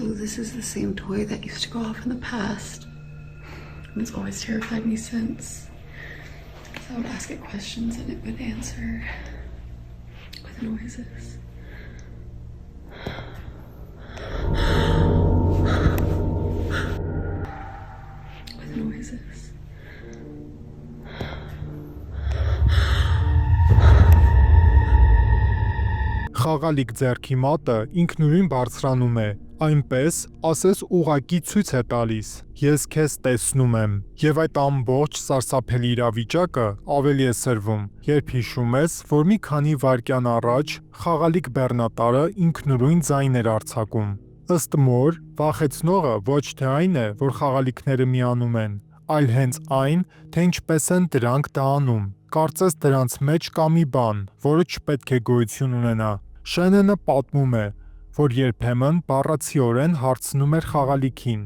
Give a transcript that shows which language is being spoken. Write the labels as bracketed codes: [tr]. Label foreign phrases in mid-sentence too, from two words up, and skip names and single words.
[en] this is the same toy that used to go off in the past. And it's always terrified me since. So I would ask it questions and it would answer with noises. With noises. [hy] Խաղալիք ձեռքի մատը ինքնուրույն բարձրանում է, այնպես, ասես ուղակի ցույց է տալիս. Ես քեզ տեսնում եմ, եւ այդ ամբողջ սարսափելի իրավիճակը ավելի է սրվում, երբ հիշում ես, որ մի քանի վայրկյան առաջ խաղալիք բեռնատարը ինքնուրույն ձայն էր արձակում։ Ըստ մոր, վախեցնողը ոչ թե այն է, որ խաղալիքները միանում են, այլ հենց այն, թե ինչպես են դրանք դա անում։ Կարծես դրանց մեջ կա մի բան, որը չպետք է գոյություն ունենա։ Շենենը պատմում է, որ երբեմն բառացիորեն հարցնում էր խաղալիքին.